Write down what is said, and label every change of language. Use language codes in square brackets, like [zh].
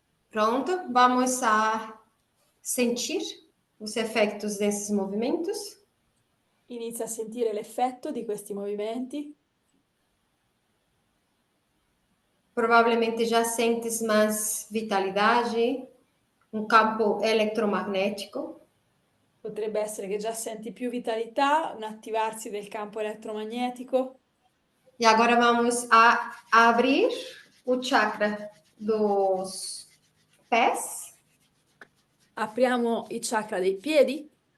[pt] Pronto, vamos a sentir os efeitos desses movimentos. [it] inizia a sentire l'effetto di questi movimenti. [pt] Provavelmente já sentes mais vitalidade, um campo eletromagnético. [it] Potrebbe essere che già senti più vitalità, un attivarsi del campo elettromagnetico. [pt] E agora vamos a abrir o chakra dos pés. [it] Apriamo i chakra dei piedi.